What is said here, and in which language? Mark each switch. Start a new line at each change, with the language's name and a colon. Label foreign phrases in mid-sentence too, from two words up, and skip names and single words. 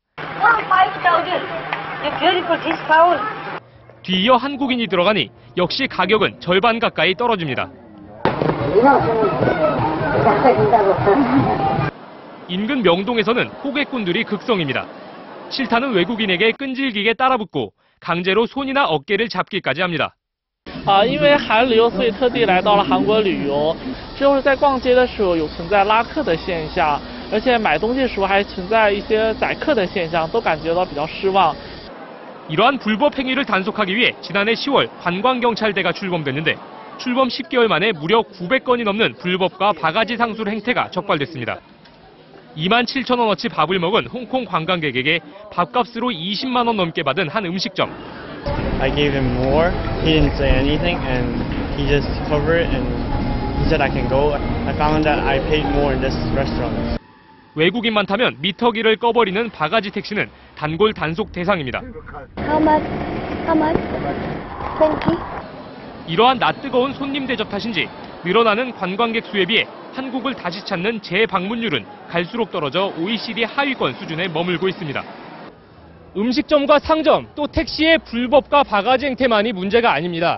Korean: 뒤이어 한국인이 들어가니 역시 가격은 절반 가까이 떨어집니다. 인근 명동에서는 호객꾼들이 극성입니다. 싫다는 외국인에게 끈질기게 따라붙고 강제로 손이나 어깨를 잡기까지 합니다.
Chinese: 因为韩旅游，所以特地来到了韩国旅游。就是在逛街的时候有存在拉客的现象，而且买东西的时候还存在一些宰客的现象，都感觉到比较失望。
Korean: 이러한 불법 행위를 단속하기 위해 지난해 10월 관광경찰대가 출범됐는데 출범 10개월 만에 무려 900건이 넘는 불법과 바가지 상술 행태가 적발됐습니다. 2만 7천 원어치 밥을 먹은 홍콩 관광객에게 밥값으로 20만 원 넘게 받은 한 음식점.
English: I gave him more. He didn't say anything, and he just covered it, and he said I can go. I found that I paid more in this restaurant.
Korean: 외국인만 타면 미터기를 꺼버리는 바가지 택시는 단골 단속 대상입니다.
English: How much? 20?
Korean: 이러한 낯뜨거운 손님 대접 탓인지 늘어나는 관광객 수에 비해 한국을 다시 찾는 재방문율은 갈수록 떨어져 OECD 하위권 수준에 머물고 있습니다. 음식점과 상점, 또 택시의 불법과 바가지 행태만이 문제가 아닙니다.